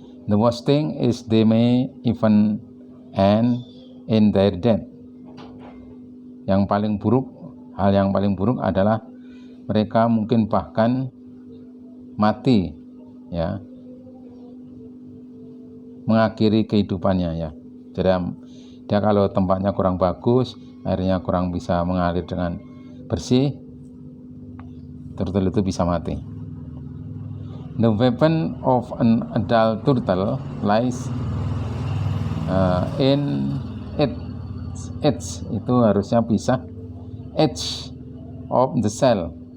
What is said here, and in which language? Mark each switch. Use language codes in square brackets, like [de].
[en] The worst thing is they may even end in their death. [id] Hal yang paling buruk adalah mereka mungkin bahkan mati, ya, mengakhiri kehidupannya, ya. Jadi dia kalau tempatnya kurang bagus, airnya kurang bisa mengalir dengan bersih, turtle itu bisa mati. [en] The weapon of an adult turtle lies in its edge, [id] itu harusnya pisah, [en] edge of the shell.